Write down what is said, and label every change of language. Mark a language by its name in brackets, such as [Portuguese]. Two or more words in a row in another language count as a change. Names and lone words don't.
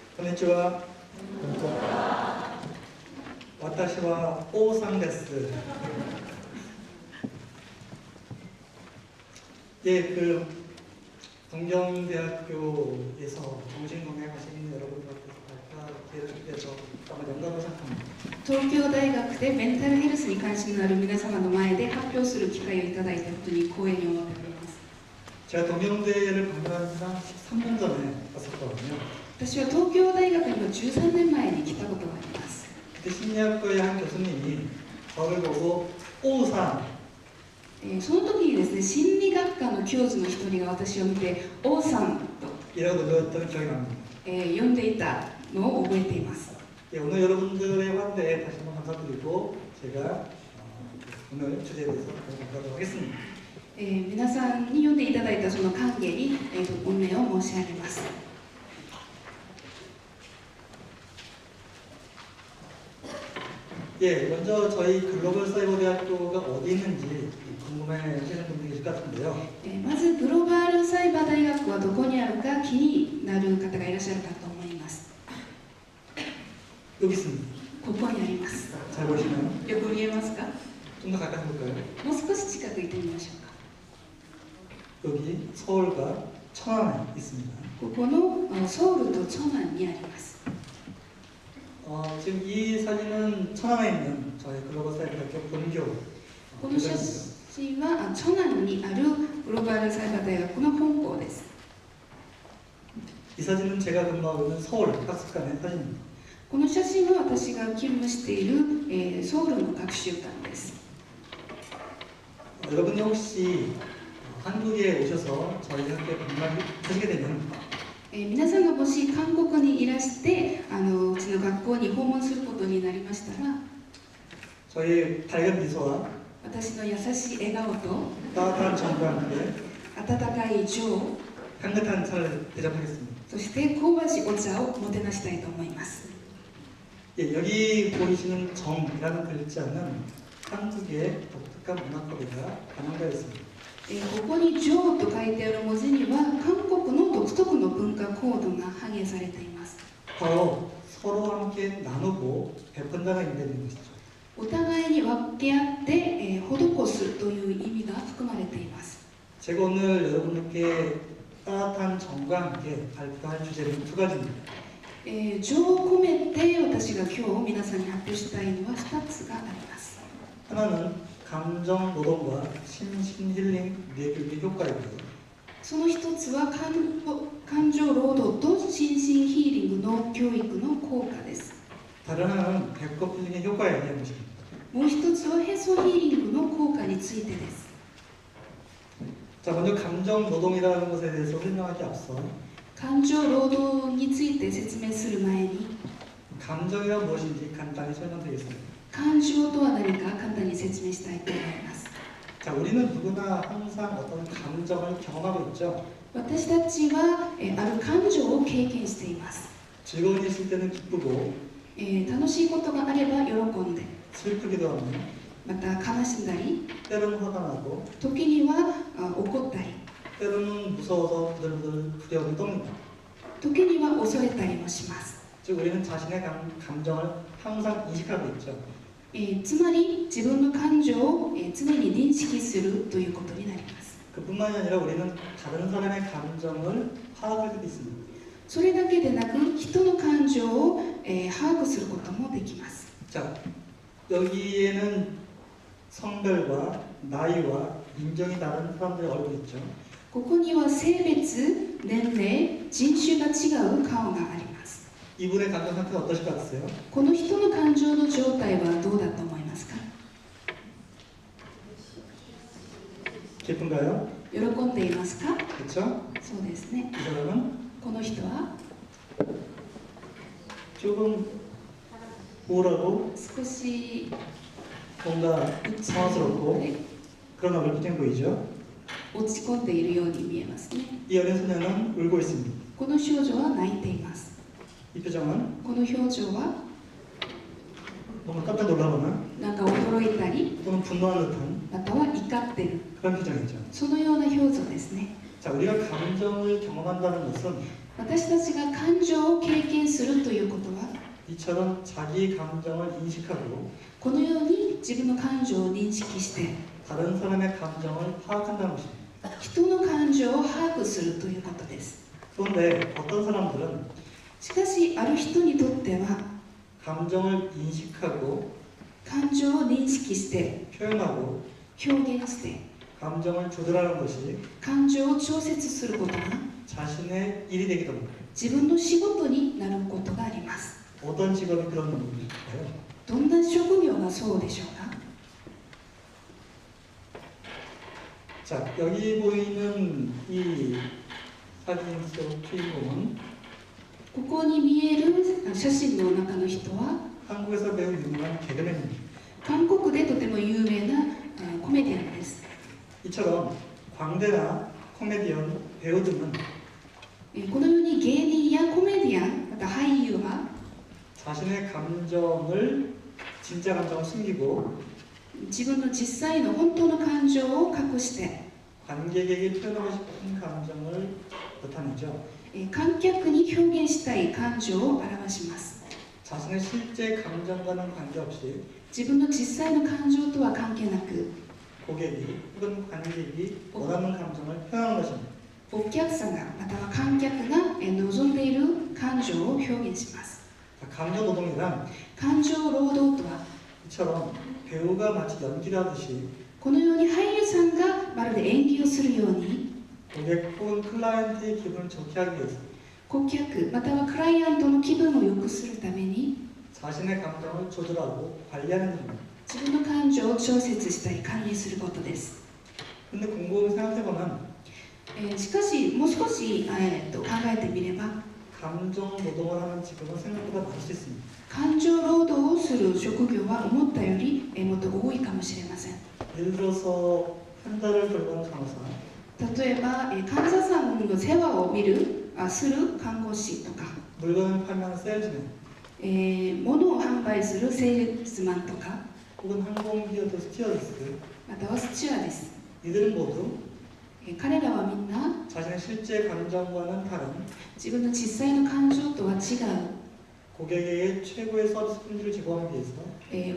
[Japanese] にちは。私は王さんです。 [Korean] 예, 동경대학교에서 정신건강하시는 여러분들께서 발표해서 정말 영광을 생각합니다. [Japanese] 東京大学でメンタルヘルスに関心のある皆様の前で発表する機会をいただいたことに光栄に思っております。 [Korean] 제가 동경대를 방문한 지 13년 전에 왔었거든요. [Japanese] 私は東京大学には13年前に来たことがあります。 [Korean] 그때 심리학과의 한 교수님이 저를 보고 오상 [Japanese] その時にですね、心理学科の教授の一人が私を見て王さんと、 [Korean] 이라고 놀렸던 기억이 납니다. [Japanese] 呼んでいたのを覚えています。 [Korean] 예, 오늘 여러분들의 환대에 다시 한번 감사드리고 제가 오늘 주제에 대해서 발표하도록 하겠습니다. [Japanese] 皆さんに呼んでいただいたその歓迎に、御礼を申し上げます。 [Korean] 예, 먼저 저희 글로벌 사이버 대학교가 어디 있는지 궁금해하시는 분들이 계실 것 같은데요. [Japanese] まずグローバルサイバー大学はどこにあるか気になる方がいらっしゃるかと思います。 [Korean] 여기 있습니다. [Japanese] ここにあります。 [Korean] 잘 보시나요? [Japanese] よく見えますか？ [Korean] 좀 더 가까이 볼까요? [Japanese] もう少し近く行ってみましょうか。 [Korean] 여기 서울과 천안에 있습니다. [Japanese] ここのソウルとチョナンにあります。 [Korean] 지금 이 사진은 천안에 있는 저희 글로벌 사이버 대학교 본교 [Japanese] この写真はチョナンにあるグローバルサイバー大学の本校です。 [Korean] 이 사진은 제가 근무하고 있는 서울 학습관의 사진입니다. [Japanese] この写真は私が勤務している、ソウルの学習館です。 [Korean] 여러분이 혹시 한국에 오셔서 저희 학교에 방문하시게 되면 [Japanese] 皆さんがもし韓国にいらしてうちの学校に訪問することになりましたら [Korean] 저희 밝은 미소와 [Japanese] 私の優しい笑顔と [Korean] 따뜻한 정과 함께 [Japanese] 温かい情 [Korean] 향긋한 차를 대접하겠습니다. [Japanese] そして香ばしいお茶をもてなしたいと思います。 [Korean] 예, 여기 보이시는 정이라는 글자는 한국의 독특한 문화코드가 반영되어 있습니다. [Japanese] ここに情と書いてある文字には韓国の独特の文化コードが反映されています。 [Korean] 바로 서로 함께 나누고 베푼다는 의미가 있는 것이죠. [Japanese] お互いに分け合って、施すという意味が含まれています。 [Korean] 제가 오늘 여러분께 따뜻한 정과 함께 발표할 주제는 두 가지입니다. [Japanese] 情を込めて私が今日皆さんに発表したいのは2つがあります。 [Korean] 하나는 감정 노동과 심신 힐링 뇌교육의 효과이고요. [Japanese] その一つは感情労働と心身ヒーリングの教育の効果です。 [Korean] 다른 하나는 배꼽 힐링의 효과에 대한 것입니다. [Japanese] もう一つはへそヒーリングの効果についてです。 [Korean] 자, 먼저 감정 노동이라는 것에 대해서 설명하기 앞서 [Japanese] 感情労働について説明する前に [Korean] 감정이란 무엇인지 간단히 설명드리겠습니다. [Japanese] 感情とは何か簡単に説明したいと思います。 [Korean] 자, 우리는 누구나 항상 어떤 감정을 경험하고 있죠. [Japanese] 私たちはある感情を経験しています。 [Korean] 즐거운 일 있을 때는 기쁘고 [Japanese] 楽しいことがあれば喜んで、 [Korean] 슬프기도 하고 [Japanese] また悲しんだり、 [Korean] 때로는 화가 나고 [Japanese] 時には怒ったり、 [Korean] 때로는 무서워서 부들부들 두려움이 떱니다. [Japanese] 時には恐れたりもします。 [Korean] 즉 우리는 자신의 감정을 항상 인식하고 있죠. [Japanese] つまり自分の感情を常に認識するということになります。 [Korean] 그뿐만이 아니라 우리는 다른 사람의 감정을 파악할 때도 있습니다. [Japanese] それだけでなく人の感情を把握することもできます。 [Korean] 자, 여기에는 성별과 나이와 인종이 다른 사람들의 얼굴이 있죠. [Japanese] ここには性別、年齢、人種が違う顔があります。 [Korean] 이분의 감정 상태는 어떠실 것 같으세요? [Japanese] この人の感情の状態はどうだと思いますか？ [Korean] 기쁜가요? [Japanese] 喜んでいますか？ [Korean] 그렇죠? [Japanese] そうですね。 [Korean] 이 사람은 [Japanese] この人は [Korean] 조금 우울하고 [Japanese] 少し [Korean] 뭔가 당황스럽고 [Japanese] ね [Korean] 그런 얼굴 표정이 보이죠? [Japanese] 落ち込んでいるように見えますね。 [Korean] 이 어린 소녀는 울고 있습니다. [Japanese] この少女は泣いています。 [Korean] 이 표정은 [Japanese] この表情は [Korean] 뭔가 깜짝 놀라거나 [Japanese] なんか驚いたり、 [Korean] 또는 분노하는 듯한 [Japanese] または怒っている、 [Korean] 그런 표정이죠. [Japanese] そのような表情ですね。 [Korean] 자, 우리가 감정을 경험한다는 것은 [Japanese] 私たちが感情を経験するということは [Korean] 이처럼 자기 감정을 인식하고 [Japanese] このように自分の感情を認識して [Korean] 다른 사람의 감정을 파악한다는 것입니다. [Japanese] 人の感情を把握するということです。 [Korean] 그런데 어떤 사람들은 [Japanese] しかしある人にとっては [Korean] 감정을 인식하고 [Japanese] 感情を認識して [Korean] 표현하고 [Japanese] 表現して [Korean] 감정을 조절하는 것이 [Japanese] 感情を調節することが [Korean] 자신의 일이 되기도 합니다. [Japanese] 自分の仕事になることがあります。 [Korean] 어떤 직업이 그런 일일까요? [Japanese] どんな職業がそうでしょうか。 [Korean] 자, 여기 보이는 이 사진 속 주인공은 [Japanese] ここに見える写真の中の人は [Korean] 한국에서 매우 유명한 개그맨입니다. [Japanese] 韓国でとても有名なコメディアンです。 [Korean] 이처럼 광대나 코미디언 배우 등은 [Japanese] このように芸人やコメディアンまた俳優は [Korean] 자신의 감정을 진짜 감정을 숨기고 [Japanese] 自分の実際の本当の感情を隠して [Korean] 관객에게 표현하고 싶은 감정을 나타내죠. [Japanese] 観客に表現したい感情を表します。 [Korean] 자신의 실제 감정과는 관계없이 [Japanese] 自分の実際の感情とは関係なく [Korean] 고객이 혹은 관객이 원하는 감정을 표현하는 것입니다. [Japanese] お客さんがまたは観客が望んでいる感情を表現します。 [Korean] 자, 감정 노동이란 [Japanese] 感情労働とは [Korean] 이처럼 배우가 마치 연기를 하듯이 [Japanese] このように俳優さんがまるで演技をするように [Korean] 고객 혹은 클라이언트의 기분을 좋게 하기 위해서 [Japanese] 顧客またはクライアントの気分を良くするために [Korean] 자신의 감정을 조절하고 관리하는 일입니다. [Japanese] 自分の感情を調節したり管理することです。 [Korean] 근데 곰곰이 생각해보면 [Japanese] しかしもう少し、考えてみれば [Korean] 감정 노동을 하는 직업은 생각보다 많을 수 있습니다. [Japanese] 感情労働をする職業は思ったよりもっと多いかもしれません。 [Korean] 예를 들어서 환자를 돌보는 간호사, [Japanese] 例えば、患者さんの世話をする看護師とか、 [Korean] 물건을 팔면 세일즈맨, [Japanese] 物を販売するセールスマンとか、 [Korean] 혹은 항공기어도 스튜어디스, [Japanese] またはスチュアです。 [Korean] 이들은 모두 [Japanese] 彼らはみんな [Korean] 자신의 실제 감정과는 다른 [Japanese] 自分の実際の感情とは違う、 [Korean] 고객에게 최고의 서비스 품질을 제공하기 위해서